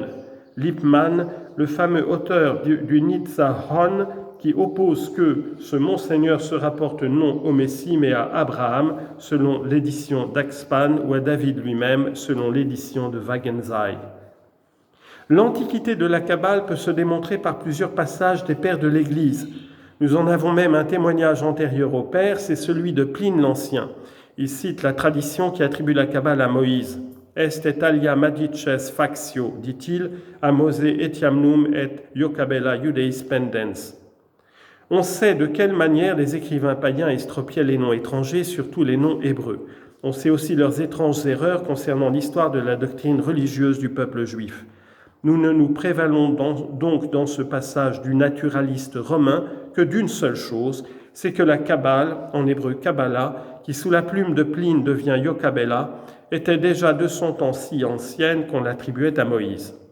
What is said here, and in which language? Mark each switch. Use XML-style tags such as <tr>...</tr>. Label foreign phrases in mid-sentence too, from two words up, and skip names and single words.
<fr>Lippmann, le fameux auteur du Nitzahon, qui oppose que ce Monseigneur se rapporte non au Messie mais à Abraham, selon l'édition d'Axpan, ou à David lui-même, selon l'édition de Wagensheim. L'antiquité de la Kabbale peut se démontrer par plusieurs passages des pères de l'Église. Nous en avons même un témoignage antérieur aux pères, c'est celui de Pline l'Ancien. Il cite la tradition qui attribue la Kabbale à Moïse.</fr> <la>Est et alia madices factio, dit-il, a Mosè etiamnum et Iocabella judeis pendens.</la> <fr>On sait de quelle manière les écrivains païens estropiaient les noms étrangers, surtout les noms hébreux. On sait aussi leurs étranges erreurs concernant l'histoire de la doctrine religieuse du peuple juif. Nous ne nous prévalons donc dans ce passage du naturaliste romain que d'une seule chose, c'est que la Kabbale, en hébreu Kabbalah, qui sous la plume de Pline devient Iocabella, était déjà de son temps si ancienne qu'on l'attribuait à Moïse.</fr>